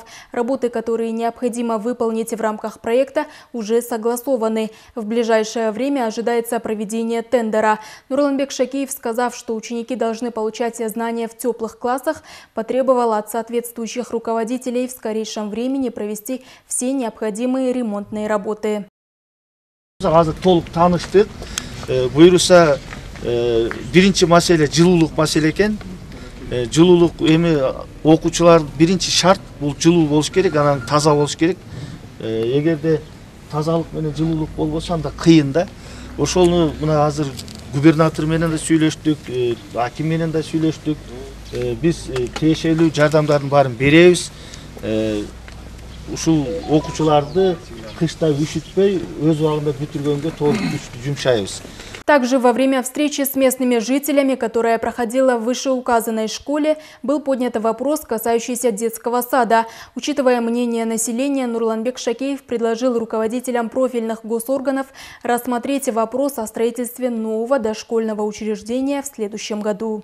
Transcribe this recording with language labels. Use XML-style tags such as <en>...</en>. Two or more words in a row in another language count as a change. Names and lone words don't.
<ru>Работы, которые необходимо выполнить в рамках проекта, уже согласованы. В ближайшее время ожидается проведение тендера. Нурланбек Шакиев, сказав, что ученики должны получать знания в теплых классах, потребовал от соответствующих руководителей в скорейшем времени провести все необходимые ремонтные работы.</ru> <ky>Биринчи маселе жылуулук маселе экен. Жылуулук эми окуучулар биринчи шарт бул жылуу болуш керек, анан таза болуш керек. Эгерде тазалык менен жылуулук болбосо анда кыйын да. Ошону мына азыр губернатор менен да сүйлөштүк, аким менен да сүйлөштүк. Биз тиешелүү жардамдардын баарын беребиз. Ушул окуучуларды кышта üşүтпөй өз убагында бүтүргөнгө толук күчтү жумшайбыз.</ky> <ru>Также во время встречи с местными жителями, которая проходила в вышеуказанной школе, был поднят вопрос, касающийся детского сада. Учитывая мнение населения, Нурланбек Шакиев предложил руководителям профильных госорганов рассмотреть вопрос о строительстве нового дошкольного учреждения в следующем году.</ru>